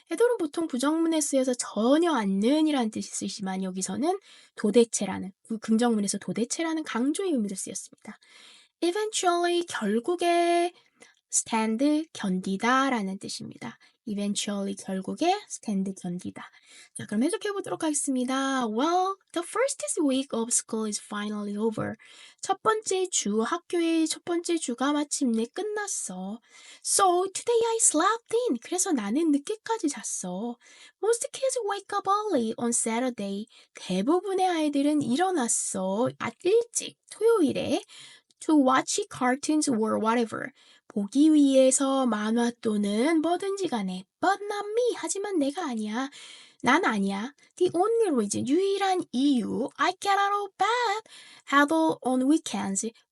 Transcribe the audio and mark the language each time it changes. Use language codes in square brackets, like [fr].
[ko] adult은 보통 부정문에 쓰여서 전혀 않는이라는 뜻이 쓰이지만 여기서는 도대체라는, 긍정문에서 도대체라는 강조의 의미로 쓰였습니다. eventually 결국에 stand 견디다 라는 뜻입니다. eventually 결국에 stand 견디다. 자, 그럼 해석해 보도록 하겠습니다. [en] Well, the first week of school is finally over. [ko] 첫 번째 주, 학교의 첫 번째 주가 마침내 끝났어. [en] So today I slept in. [ko] 그래서 나는 늦게까지 잤어. [en] Most kids wake up early on Saturday. [ko] 대부분의 아이들은 일어났어. 일찍 토요일에 [en] to watch cartoons or whatever. [ko] 보기 위해서 만화 또는 뭐든지 간에 [en] but not me. [ko] 하지만 내가 아니야. 난 아니야. [en] The only reason, [ko] 유일한 이유 [en] I get out of bed at all on weekends.